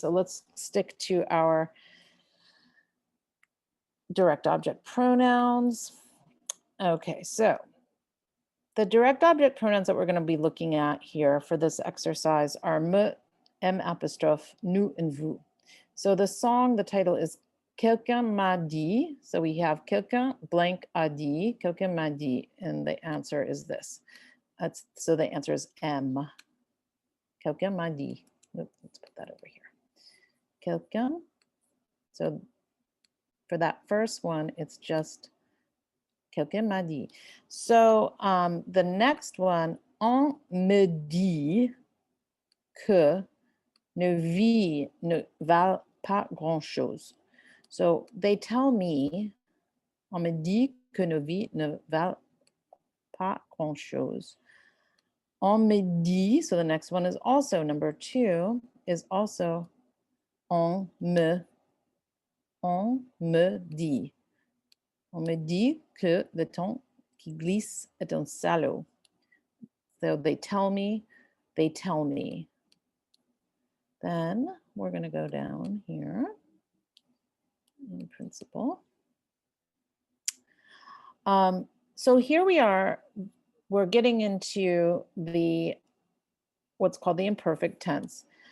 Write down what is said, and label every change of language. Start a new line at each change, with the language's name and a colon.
English: So let's stick to our direct object pronouns. Okay, so the direct object pronouns that we're going to be looking at here for this exercise are me, m apostrophe, nous, and vous. So the song, the title is Quelqu'un m'a dit. So we have quelqu'un blank a dit,
French: quelqu'un m'a dit,
English: and the answer is this. So the answer is M.
French: Quelqu'un m'a dit.
English: Let's put that over here. Quelqu'un. So for that first one, it's just
French: quelqu'un m'a dit.
English: So the next one,
French: on me dit que nos vies ne valent pas grand-chose.
English: So they tell me,
French: on me dit que nos vies ne valent pas grand-chose. On me dit,
English: so the next one is also number 2, is also
French: on me dit. On me dit que le temps qui glisse est un salaud.
English: So they tell me. Then we're going to go down here in principle. So here we are, we're getting into what's called the imperfect tense.